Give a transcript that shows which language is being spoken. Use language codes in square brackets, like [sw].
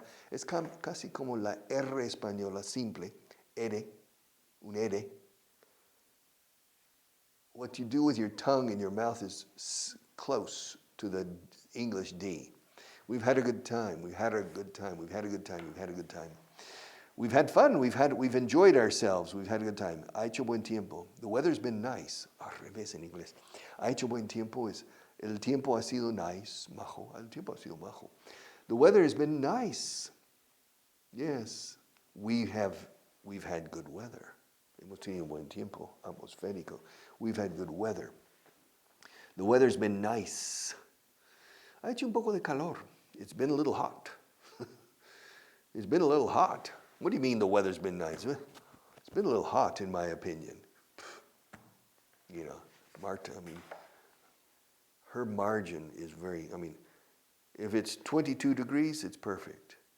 [es] Es casi como la R española simple. Un ere. [en] What you do with your tongue and your mouth is close to the English D. We've had a good time. We've had a good time. We've had a good time. We've had a good time. We've had fun. We've enjoyed ourselves. We've had a good time. [es] Ha hecho buen tiempo. [en] The weather's been nice. [es] Al revés en inglés. Ha hecho buen tiempo es el tiempo ha sido nice, majo. El tiempo ha sido majo. [en] The weather has been nice. Yes, we've had good weather. [es] Hemos tenido buen tiempo atmosférico. [en] We've had good weather. The weather's been nice. [es] Ha hecho un poco de calor. [en] It's been a little hot. It's been a little hot. What do you mean the weather's been nice? It's been a little hot, in my opinion. You know, Marta, I mean, her margin is very, if it's 22 degrees, it's perfect.